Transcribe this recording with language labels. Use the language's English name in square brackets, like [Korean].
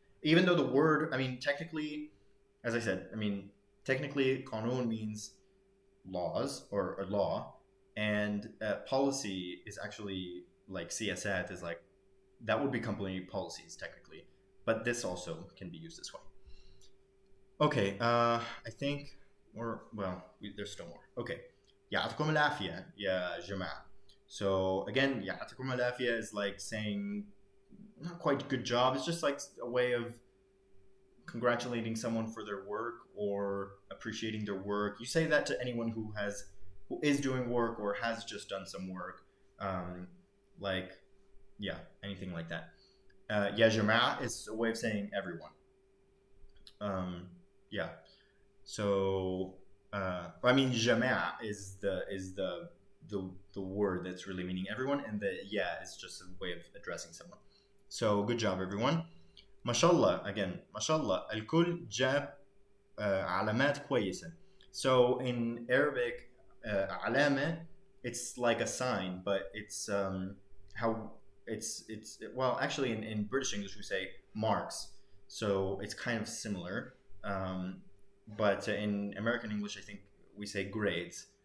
[English] Even though the word, technically, as I said, technically قانون means laws or law, and policy is actually like siyasat is like, that would be company policies technically, but this also can be used this way. Okay, I think, there's still more. Okay. [Arabic] يعطيكم العافية يا جماعة. [English] So again, [Arabic] يعطيكم العافية [English] is like saying not quite good job. It's just like a way of congratulating someone for their work or appreciating their work. You say that to anyone who is doing work or has just done some work. Like, yeah, anything like that. Ya jama'a is a way of saying everyone. Yeah. So, I mean, jama'a is the word that's really meaning everyone, and the yeah is just a way of addressing someone. So, good job, everyone. [Arabic] MashaAllah, again, MashaAllah, الكل جاب علامات كويسة. [English] So in Arabic, علامة, it's like a sign, but it's how it's well, actually in British English we say marks, so it's kind of similar. But in American English, I think we say grades.